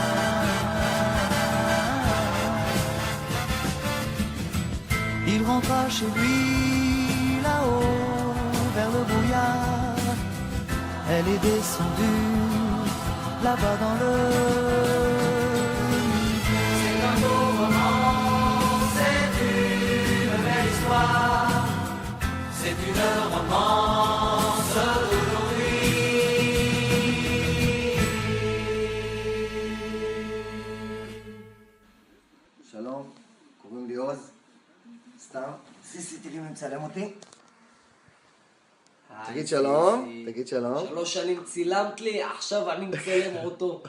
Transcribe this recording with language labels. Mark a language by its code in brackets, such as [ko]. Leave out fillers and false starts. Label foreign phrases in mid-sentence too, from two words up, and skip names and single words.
[fr] Il rentra chez lui là-haut vers le brouillard, elle est descendue là-bas dans le midi. C'est un beau roman, c'est une belle histoire, c'est une romance d'aujourd'hui. [he] שלום, קוראים לי עוז, סתם, CCTV מצלם אותי. תגיד שלום, תגיד שלום. 3 שנים צילמת לי, עכשיו אני מצלם אותו.